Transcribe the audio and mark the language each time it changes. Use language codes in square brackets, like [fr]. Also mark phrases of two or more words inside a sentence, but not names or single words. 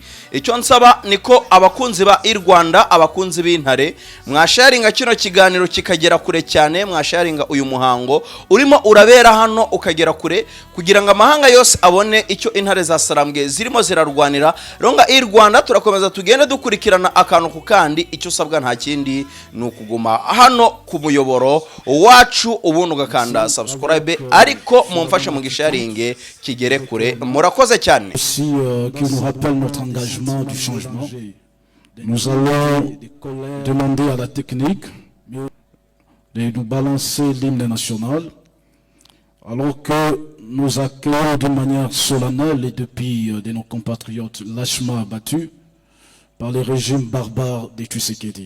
[rw] Icyo nsaba niko abakunzi ba i Rwanda, abakunzi b'intare, mwasharinga kino kiganiro kikagera kure cyane, mwasharinga uyu muhango urimo urabera hano ukagera kure kugira ngo amahanga yose abone icyo intare za Sarambwe zirimo zirarwanira. Ronga i Rwanda turakomeza tugende dukurikirana akantu ku kandi. Icyo usabwa nta kindi ni ukuguma hano ku muyoboro wacu ubundi ugakanda subscribe ariko mumfashe mu gisharinge kigere kure. Murakoze cyane. [fr] Aussi qui nous rappelle notre engagement du changement. Nous allons demander à la technique de nous balancer l'hymne national alors que nous accueillons de manière solennelle les deux filles de nos compatriotes lâchement abattus par les régimes barbares des Tshisekedi.